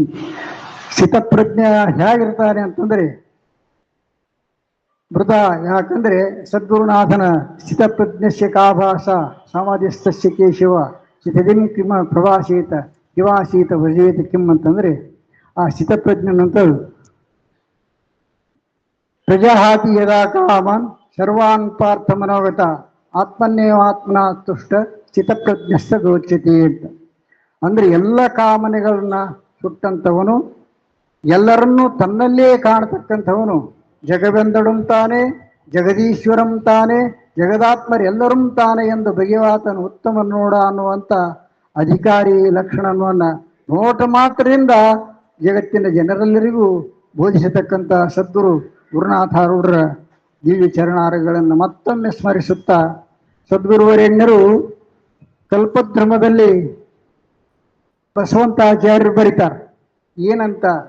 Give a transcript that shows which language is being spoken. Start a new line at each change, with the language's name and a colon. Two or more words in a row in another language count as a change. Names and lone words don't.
Kannada: ಸ್ಥಿತಪ್ರಜ್ಞ ಹೇಗಿರ್ತಾನೆ ಅಂತಂದರೆ ಮೃತ, ಯಾಕಂದರೆ ಸದ್ಗುರುನಾಥನ
Sanskrit: ಸ್ಥಿತಪ್ರಜ್ಞಸ್ಯ ಕಾಭಾಸ ಸಮಾಧಿಸ್ಥಸ್ಯ ಕೇಶವ ಸ್ಥಿತಿಂ ಕಿಮ ಪ್ರವಾಸೇತ ಕಿವಾಸೀತ ವಜೇತ ಕಿಂ
Kannada: ಅಂತಂದರೆ ಆ ಸ್ಥಿತಪ್ರಜ್ಞನಂತ
Sanskrit: ಪ್ರಜಾಹಾತಿ ಯದಾ ಕಾಮಾನ್ ಸರ್ವಾನ್ ಪಾರ್ಥ ಮನೋಗತ ಆತ್ಮನ್ನೇವಾತ್ಮನ ತುಷ್ಟ ಸ್ಥಿತಪ್ರಜ್ಞಸ್ಥ ಗೋಚ್ಯತೆ
Kannada: ಅಂತ. ಅಂದರೆ ಎಲ್ಲ ಕಾಮನೆಗಳನ್ನ ಸುಟ್ಟಂಥವನು, ಎಲ್ಲರನ್ನೂ ತನ್ನಲ್ಲೇ ಕಾಣತಕ್ಕಂಥವನು, ಜಗವೆಂದಡುಂ ತಾನೆ ಜಗದೀಶ್ವರಂ ತಾನೆ ಜಗದಾತ್ಮರೆಲ್ಲರೂ ತಾನೆ ಎಂದು ಬಗೆವಾತನು ಉತ್ತಮ ನೋಡ ಅನ್ನುವಂಥ ಅಧಿಕಾರಿ ಲಕ್ಷಣವನ್ನು ನೋಟ ಮಾತ್ರದಿಂದ ಜಗತ್ತಿನ ಜನರೆಲ್ಲರಿಗೂ ಬೋಧಿಸತಕ್ಕಂಥ ಸದ್ಗುರು ಗುರುನಾಥಾರೂಢರ ದಿವ್ಯ ಚರಣಾರಗಳನ್ನು ಮತ್ತೊಮ್ಮೆ ಸ್ಮರಿಸುತ್ತಾ, ಸದ್ಗುರುವರೆಣ್ಯರು ಕಲ್ಪದ್ರಮದಲ್ಲಿ ಬಸವಂತಾಚಾರ್ಯರು ಬರೀತಾರೆ ಏನಂತ,